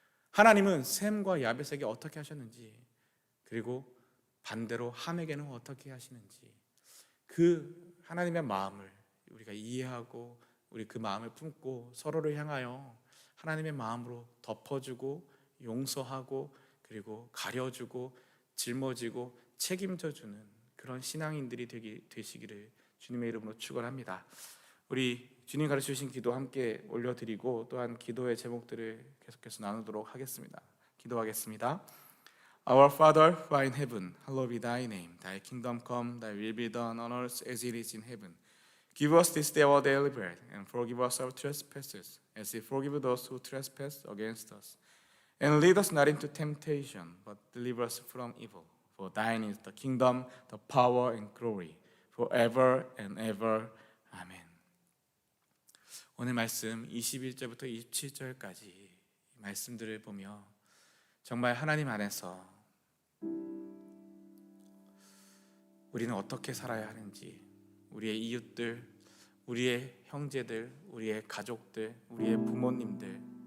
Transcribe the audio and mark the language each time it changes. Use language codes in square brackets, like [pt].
[ko] 하나님은 셈과 야벳에게 어떻게 하셨는지, 그리고 반대로 함에게는 어떻게 하시는지, 그 하나님의 마음을 우리가 이해하고 우리 그 마음을 품고 서로를 향하여 하나님의 마음으로 덮어주고 용서하고 그리고 가려주고 짊어지고 책임져주는 그런 신앙인들이 되시기를 주님의 이름으로 축원합니다. 우리 주님 가르쳐주신 기도 함께 올려드리고 또한 기도의 제목들을 계속해서 나누도록 하겠습니다. 기도하겠습니다. [en] Our Father who art in heaven, hallowed be thy name. Thy kingdom come, thy will be done on earth as it is in heaven. Give us this day our daily bread, and forgive us our trespasses, as we forgive those who trespass against us. And lead us not into temptation, but deliver us from evil. For thine is the kingdom, the power, and glory, forever and ever. [ko] 아멘. 오늘 말씀 21절부터 27절까지 말씀들을 보며 정말 하나님 안에서 우리는 어떻게 살아야 하는지, 우리의 이웃들, 우리의 형제들, 우리의 가족들, 우리의 부모님들,